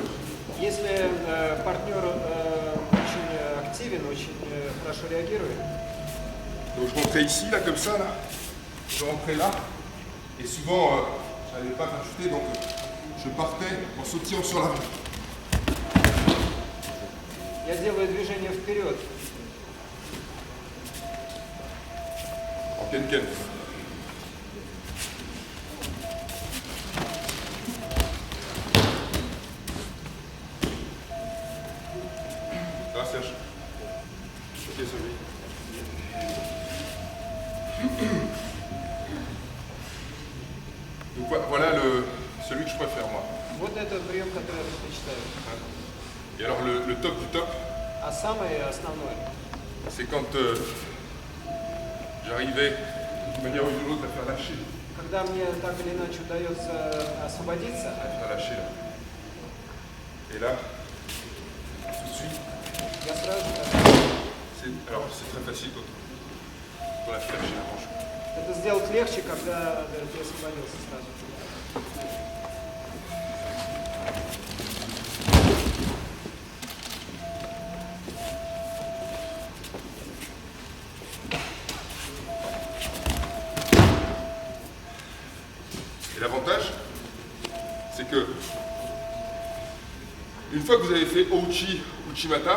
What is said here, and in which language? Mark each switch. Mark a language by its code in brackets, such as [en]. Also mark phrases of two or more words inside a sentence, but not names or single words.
[ru] Если партнер очень активен, очень хорошо реагирует, [fr] donc je rentrais ici, là, comme ça, là. Je rentrais là. Et souvent, je n'arrivais pas à faire chuter, donc je partais en sautillant sur l'avant. [ru] я делаю движение вперед. [fr] En ken-ken. Ça va, Serge? Ok, celui. Donc voilà celui que je préfère, moi. [ru] Вот это прием, который я предпочитаю. [fr] Et alors le top du top, [ru] А самое основное, [fr] c'est quand j'arrivais d'une manière ou d'une autre à faire lâcher. [ru] когда мне так или иначе удается освободиться, [fr] À faire lâcher là. Et là, tout de suite, [ru] я сразу... [fr] alors c'est très facile quand on a fait lâcher la manche. [ru] Это сделать легче, когда ты освободился сразу. [fr] Et l'avantage, c'est que une fois que vous avez fait Ouchi, Uchimata,